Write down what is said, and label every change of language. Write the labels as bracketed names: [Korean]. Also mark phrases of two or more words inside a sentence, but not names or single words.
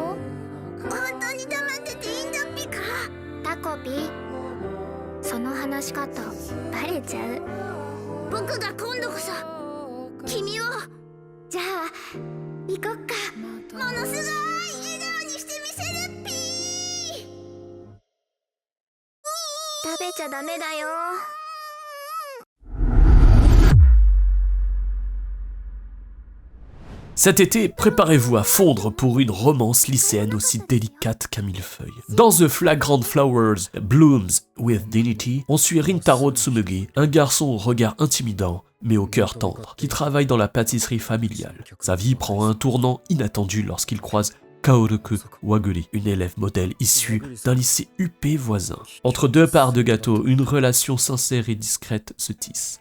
[Japanese] 本当に黙ってていいんだっぴか。タコピー、その話し方バレちゃう。僕が今度こそ君を。じゃあ行こっか。ものすごい笑顔にしてみせるっぴ。食べちゃダメだよ。 [French] Cet été, préparez-vous à fondre pour une romance lycéenne aussi délicate qu'un millefeuille. Dans The Flagrant Flowers Blooms with Dignity, on suit Rintaro Tsumugi, un garçon au regard intimidant, mais au cœur tendre, qui travaille dans la pâtisserie familiale. Sa vie prend un tournant inattendu lorsqu'il croise Kaoruko Waguri, une élève modèle issue d'un lycée UP voisin. Entre deux parts de gâteau, une relation sincère et discrète se tisse.